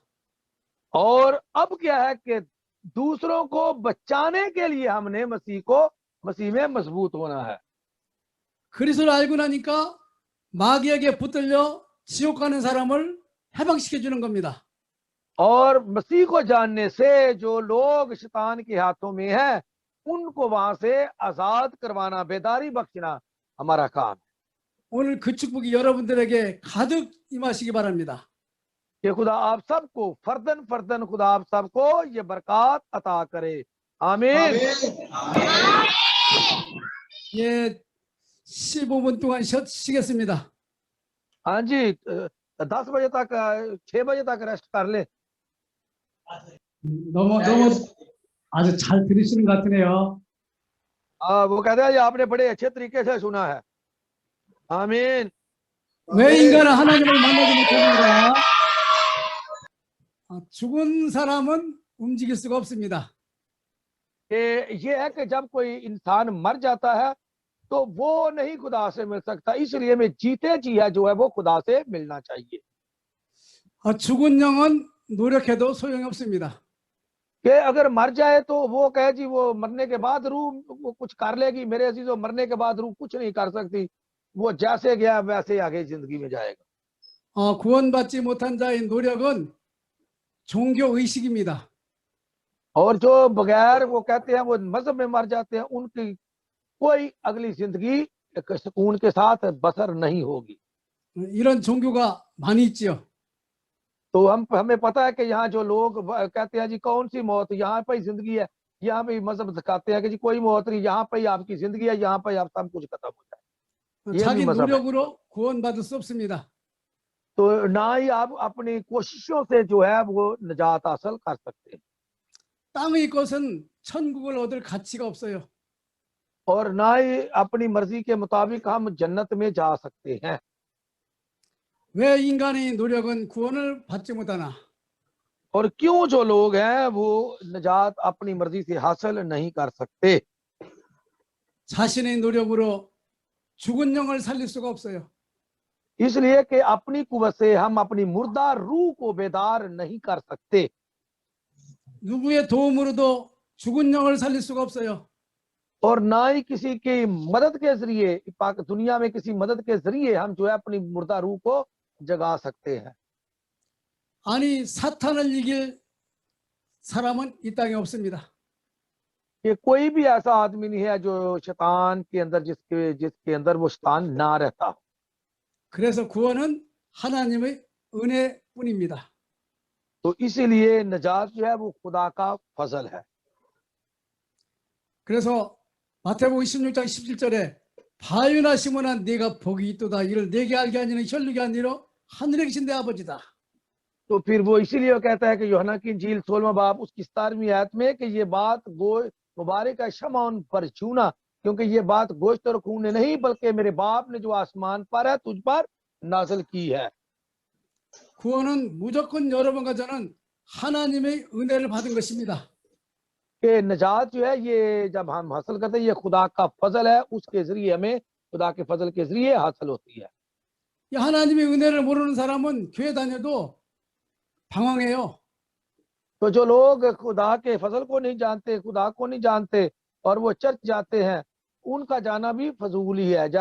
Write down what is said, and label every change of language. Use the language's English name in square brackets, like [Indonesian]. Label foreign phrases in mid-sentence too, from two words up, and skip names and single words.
[Urdu] اور اب کیا ہے کہ دوسروں کو بچانے کے لیے ہم نے مسیح میں مضبوط ہونا ہے. [Korean] 그리스도를 알고 나니까 마귀에게 붙들려 지옥 가는 사람을 해방시켜 주는 겁니다. [Urdu] اور مسیح کو جاننے سے جو لوگ شیطان کے ہاتھوں میں ہے ان کو وہاں سے آزاد کروانا، بیداری بخشنا ہمارا کام ہے. [Korean] 오늘 그 축복이 여러분들에게 가득 임하시기 바랍니다. [Urdu] کہ خدا آپ سب کو فرداً فرداً خدا آپ سب کو یہ برکت عطا کرے. आमीन। [Korean] 예, 15분 동안 쉬겠습니다. [Urdu] ہاں جی، 10 بجے تک 6 بجے تک ریسٹ کر لے. [Korean] 너무 아주 잘 들으시는 것 같으네요. [Urdu] وہ کہتے ہیں آپ نے بڑے اچھے طریقے سے سنا ہے. आमीन। [Korean] 왜 인간은 하나님을 만나지 못하는가? 죽은 사람은 움직일 수가 없습니다. [Urdu] یہ ہے کہ جب کوئی انسان مر جاتا ہے تو وہ نہیں خدا سے مل سکتا، اس لیے میں جیتے جی ہے جو ہے وہ خدا سے ملنا چاہیے. [Korean] 죽은 영은 노력해도 소용이 없습니다. [Urdu] کہ اگر مر جائے تو وہ کہے جی وہ مرنے کے بعد روح وہ کچھ کر لے گی، میرے عزیزو مرنے کے بعد روح کچھ نہیں کر سکتی، وہ جیسے گیا ویسے آگے زندگی میں جائے گا. [Korean] 구원받지 못한 자의 노력은 종교 의식입니다. [Urdu] اور جو بغیر وہ کہتے ہیں وہ مذہب میں مر جاتے ہیں، ان کی کوئی اگلی زندگی سکون کے ساتھ بسر نہیں ہوگی. [Korean] 이런 종교가 많이 있지요. [Urdu] تو ہمیں پتا ہے کہ یہاں جو لوگ کہتے ہیں جی کون سی موت، یہاں پہ ہی زندگی ہے، یہاں پہ مذہب دکھاتے ہیں کہ جی کوئی موت نہیں، یہاں پہ ہی آپ کی زندگی ہے، یہاں پہ آپ سب کچھ ختم ہو جائے. [Korean] 자기 노력으로 구원받을 수 없습니다. [Urdu] تو نہ ہی آپ اپنی کوششوں سے جو ہے وہ نجات حاصل کر سکتے ہیں, [Korean] 땅의 것은 천국을 얻을 가치가 없어요. [Urdu] اور نہ ہی اپنی مرضی کے مطابق ہم جنت میں جا سکتے ہیں. [Korean] 왜 인간의 노력은 구원을 받지 못하나? [Urdu] اور کیوں جو لوگ ہیں وہ نجات اپنی مرضی سے حاصل نہیں کر سکتے? [Korean] 자신의 노력으로 죽은 영을 살릴 수가 없어요. [Urdu] اس لیے کہ اپنی قوت سے ہم اپنی مُردہ روح کو بیدار نہیں کر سکتے, [Korean] 누구의 도움으로도 죽은 영을 살릴 수가 없어요. [Urdu] اور نہ ہی کسی کی مدد کے ذریعے دنیا میں کسی مدد کے ذریعے ہم جو ہے اپنی مُردہ روح کو جگا سکتے ہیں. [Korean] 아니 사탄을 이길 사람은 이 땅에 없습니다. [Urdu] کہ کوئی بھی ایسا آدمی نہیں ہے جو شیطان کے اندر جس کے اندر وہ شیطان نہ رہتا ہو. [Korean] 그래서 구원은 하나님의 은혜뿐입니다. [Urdu] تو اسی لیے نجات جو ہے وہ خدا کا فضل ہے. [Korean] 그래서 마태복음 16장 17절에 바요나 시몬아 네가 복이 있도다 이를 내게 알게 하니는 혈육이 아니라 하늘에 계신 내 아버지다. [Urdu] تو پھر وہ اسی لیے وہ کہتا ہے کہ یوحنا کی انجیل 16واں باب اس کی 17ویں آیت میں کہ یہ بات مبارک ہے شمعون پر چھونا، کیونکہ یہ بات گوشت اور خون نے نہیں بلکہ میرے باپ نے جو آسمان پر ہے تجھ پر نازل کی ہے. [Korean] 구원은 무조건 여러분과 저는 하나님의 은혜를 받은 것입니다. [Urdu] کہ نجات جو ہے یہ جب ہم حاصل کرتے ہیں یہ خدا کا فضل ہے، اس کے ذریعے ہمیں خدا کے فضل کے ذریعے حاصل ہوتی ہے. [Korean] 이 하나님의 은혜를 모르는 사람은 교회 다녀도 방황해요. [Urdu] تو جو لوگ خدا کے فضل کو نہیں جانتے، خدا کو نہیں جانتے اور وہ چرچ جاتے ہیں، ان کا جانا بھی فضول ہی ہے.